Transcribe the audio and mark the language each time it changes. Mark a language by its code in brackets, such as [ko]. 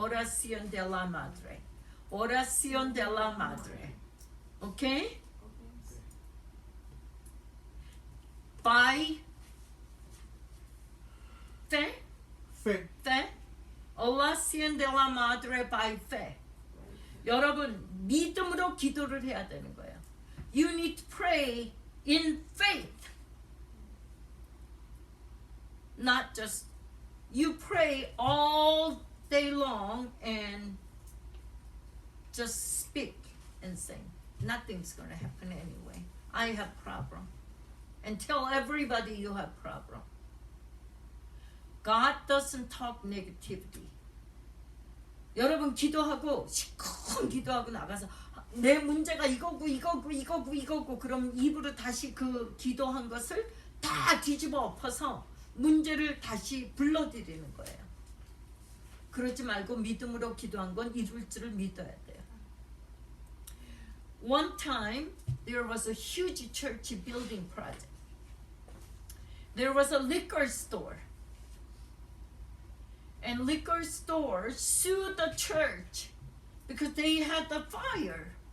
[es] Oración de la madre. Oración de la madre. [en] Okay? [es] By fe. Fe. Fe. Oración de la madre by fe. [ko] 여러분, 믿음으로 기도를 해야 되는 거예요. [en] You need to pray in faith. Not just you pray all day long and just speak and sing. Nothing's going to happen anyway. I have problem. And tell everybody you have problem. God doesn't talk negativity. [ko] 여러분 기도하고 시큰 기도하고 나가서 내 문제가 이거고 그럼 입으로 다시 그 기도한 것을 다 뒤집어 엎어서 문제를 다시 불러들이는 거예요. 그러지 말고 믿음으로 기도한 건 이룰 줄을 믿어야 돼요. [en] One time there was a huge church building project. There was a liquor store. And liquor stores sued the church because they had the fire.